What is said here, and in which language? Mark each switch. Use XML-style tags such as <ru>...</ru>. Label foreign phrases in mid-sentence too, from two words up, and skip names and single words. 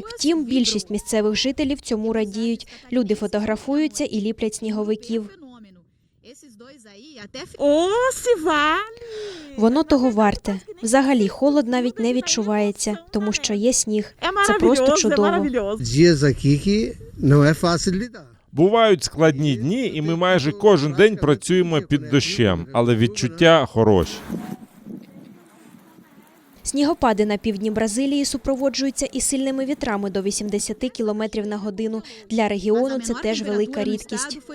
<uk>Втім, більшість місцевих жителів цьому радіють. Люди фотографуються і ліплять сніговиків. Воно того варте. Взагалі, холод навіть не відчувається, тому що є сніг. Це просто чудово.</uk> <pt>Dias aqui que não é fácil lidar.</pt> <uk>Бувають складні дні, і ми майже кожен день працюємо під дощем, але відчуття хороші. Снігопади на півдні Бразилії супроводжуються і сильними вітрами до 80 км на годину. Для регіону це теж велика рідкість.</uk>